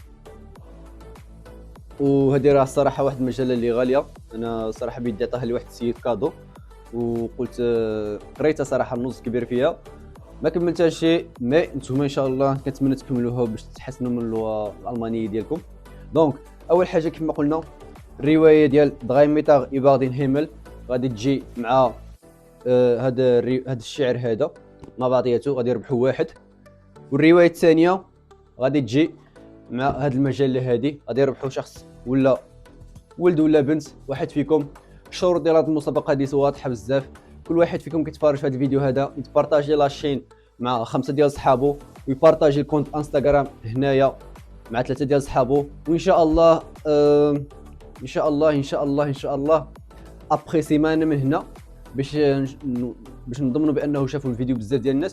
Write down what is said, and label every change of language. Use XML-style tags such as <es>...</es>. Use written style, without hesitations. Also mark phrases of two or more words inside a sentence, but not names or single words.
<ar>وهذه راه الصراحه واحد المجله اللي غاليه، انا صراحه بيدي عطاها لواحد السيد كادو، وقلت قريتها صراحه النص كبير فيها، ما كملتهاش شي، مي نتوما ان شاء الله كنتمنى تكملوها باش تحسنوا من اللغه الالمانيه ديالكم. دونك اول حاجه كما قلنا الروايه ديال 3 متر über den Himmel غادي تجي مع هذا الشعر هذا مع بعضياته، غادي يربحوا واحد. والروايه الثانيه غادي تجي مع هذه المجله هذه، غادي يربحوا شخص ولا ولد ولا بنت واحد فيكم. الشروط ديال هذه المسابقه هذه واضحه بزاف، كل واحد فيكم كيتفرج في هذا الفيديو هذا يتبارطاجي لاشين مع 5 ديال صحابو، ويبارطاجي الكونت انستغرام هنايا مع 3 ديال صحابو، وان شاء الله ان شاء الله ان شاء الله ان شاء الله ابخي سيمانه من هنا باش نضمنوا بانه شافوا الفيديو بزاف ديال الناس.</ar>